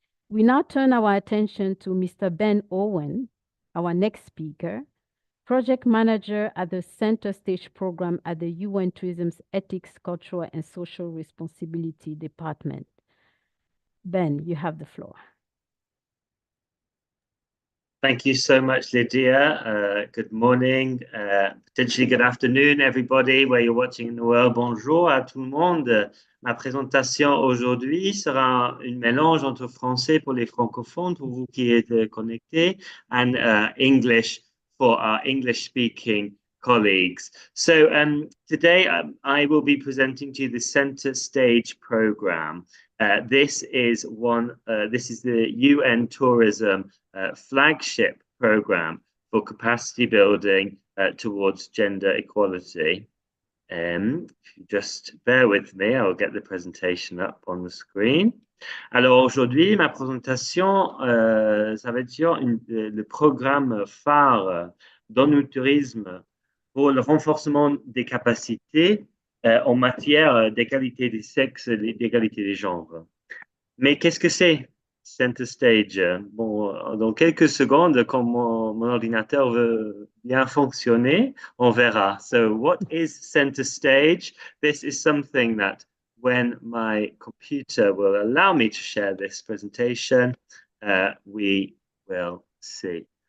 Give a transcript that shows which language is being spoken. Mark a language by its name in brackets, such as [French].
[English] We now turn our attention to Mr. Ben Owen, our next speaker, project manager at the Center Stage program at the UN Tourism's Ethics, Cultural, and Social Responsibility Department. Ben, you have the floor. Thank you so much, Lydia. Good morning, potentially good afternoon, everybody, where you're watching in the world. [French] Bonjour à tout le monde. Ma présentation aujourd'hui sera un mélange entre français pour les francophones, pour vous qui êtes connectés, [English] and English for our English-speaking colleagues. So today I will be presenting to you the Center Stage program. This is the UN Tourism flagship program for capacity building towards gender equality. If you just bear with me, I'll get the presentation up on the screen. [French] Alors aujourd'hui, ma présentation, ça va être sur le programme phare dans le tourisme pour le renforcement des capacités en matière d'égalité des sexes et d'égalité des genres. Mais qu'est-ce que c'est Center Stage? Bon, dans quelques secondes, quand mon ordinateur veut bien fonctionner, on verra. [English] So what is Center Stage? This is something that when my computer will allow me to share this presentation, we will see.